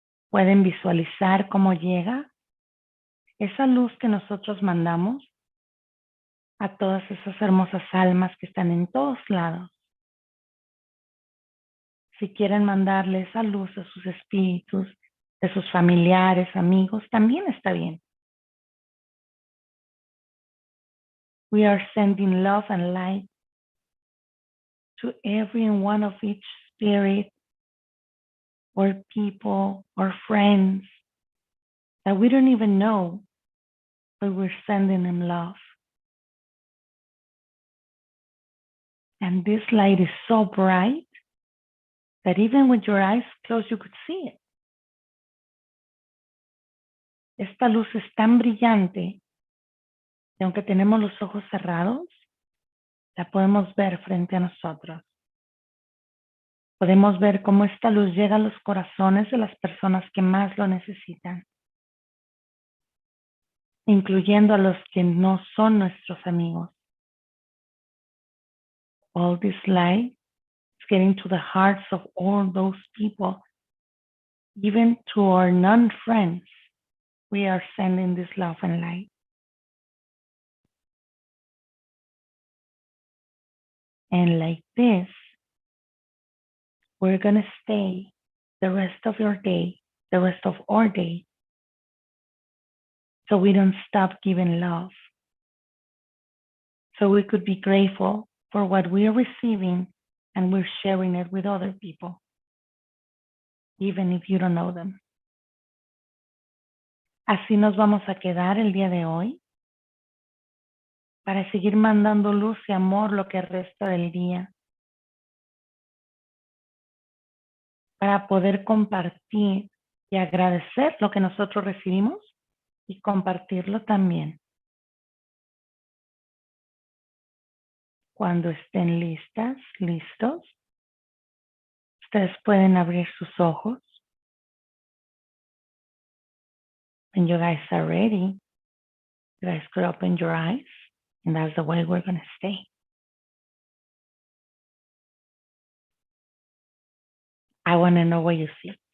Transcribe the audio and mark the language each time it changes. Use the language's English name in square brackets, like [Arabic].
[Spanish] Pueden visualizar cómo llega esa luz que nosotros mandamos a todas esas hermosas almas que están en todos lados. Si quieren mandarle esa luz a sus espíritus, de sus familiares, amigos, también está bien. [English] We are sending love and light to every one of each spirit or people or friends that we don't even know, but we're sending them love. And this light is so bright that even with your eyes closed, you could see it. [Spanish] Esta luz es tan brillante que aunque tenemos los ojos cerrados, la podemos ver frente a nosotros. Podemos ver cómo esta luz llega a los corazones de las personas que más lo necesitan, incluyendo a los que no son nuestros amigos. [English] All this light is getting to the hearts of all those people, even to our non-friends. We are sending this love and light. And like this, we're going to stay the rest of your day, the rest of our day, so we don't stop giving love. So we could be grateful for what we are receiving and we're sharing it with other people, even if you don't know them. [Spanish] Así nos vamos a quedar el día de hoy para seguir mandando luz y amor lo que resta del día, para poder compartir y agradecer lo que nosotros recibimos y compartirlo también. Cuando estén listas, listos, ustedes pueden abrir sus ojos. [English] When you guys are ready, you guys could open your eyes, and that's the way we're going to stay. I want to know what you see.